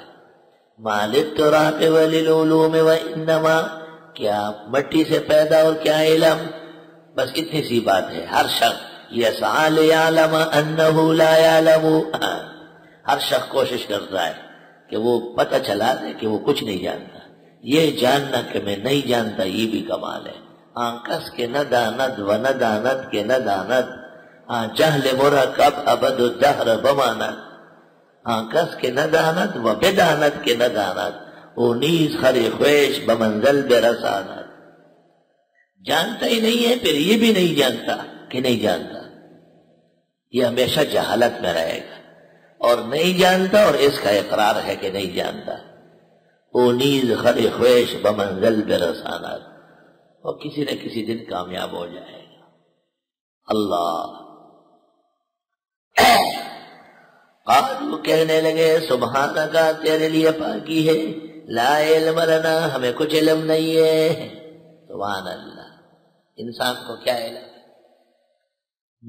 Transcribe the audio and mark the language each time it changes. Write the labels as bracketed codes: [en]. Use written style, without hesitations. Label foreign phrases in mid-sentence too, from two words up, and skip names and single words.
[ar] ما للتراب وللعلوم وانما، [ur] کیا مٹی سے پیدا اور کیا علم، بس اتنی سی بات ہے۔ ہر شخص [ar] یسعی لیعلم انہ لا یعلم، [ur] ہر شخص کوشش کرتا ہے کہ وہ پتہ چلا دے کہ وہ کچھ نہیں جانتا۔ یہ جاننا کہ میں نہیں جانتا یہ بھی کمال ہے۔ [fa] کس کے نہ داند و نہ داند کے نہ داند، جہل مرکب ابد الدہر بماند، کس کے نہ داند و بداند کے نہ داند، او نیز خری خویش بمنزل برساند۔ [ur] جانتا ہی نہیں ہے پھر یہ بھی نہیں جانتا کہ نہیں جانتا، یہ ہمیشہ جہالت میں رہے گا، اور نہیں جانتا اور اس کا اقرار ہے کہ نہیں جانتا۔ [fa] او نیز خری خویش بمنزل برساند، [ur] اور کسی نہ کسی دن کامیاب ہو جائے گا۔ اللہ۔ قالوا، کہنے لگے سبحانک، تیرے لیے پاکی ہے، [ar] لا علم لنا، [ur] ہمیں کچھ علم نہیں ہے۔ [ar] سبحان اللہ، [ur] انسان کو کیا علم ہے؟